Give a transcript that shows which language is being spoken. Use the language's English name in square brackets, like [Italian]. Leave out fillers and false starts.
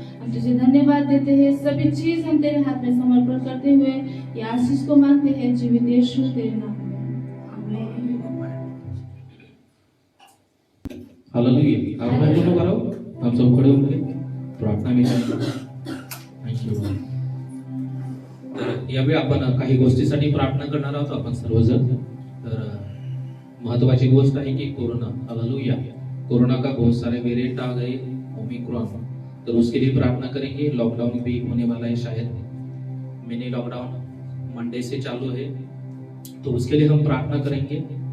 [Hindi] हम तुझे धन्यवाद देते हैं, सभी चीज हम तेरे हाथ में समर्पण करते हुए ये आशीष को मांगते हैं जीवित यीशु तेरे नाम में, आमीन। हालेलुया। आपण दोनों करो, हम सब खड़े होंगे प्रार्थना में। [English] Thank you. [Marathi] तर यावेळी आपण काही गोष्टीसाठी प्रार्थना करणार आहोत आपण सर्वजण। तर महत्वाची गोष्ट आहे की [Hindi] कोरोना, हालेलुया, कोरोना का बहुत सारे वेरिएंट आ गए, ओमिक्रॉन, तो उसके लिए प्रार्थना करेंगे। लॉकडाउन भी होने वाला है, शायद मिनी लॉकडाउन मंडे से चालू है, तो उसके लिए हम प्रार्थना करेंगे।